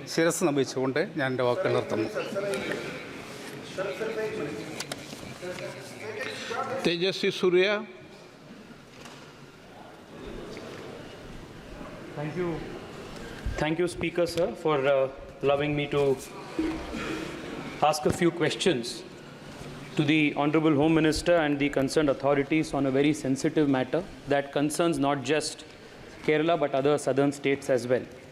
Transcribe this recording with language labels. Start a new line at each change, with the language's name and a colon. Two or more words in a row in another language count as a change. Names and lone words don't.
Malayalam: ശിരസ് നമിച്ചുകൊണ്ട് ഞാൻ എൻ്റെ വാക്കുകൾ നിർത്തുന്നു. तेजस्वी सूर्या.
English: Thank you, Speaker, sir, for allowing me to ask a few questions to the Honorable Home Minister and the concerned authorities on a very sensitive matter that concerns not just Kerala but other southern states as well.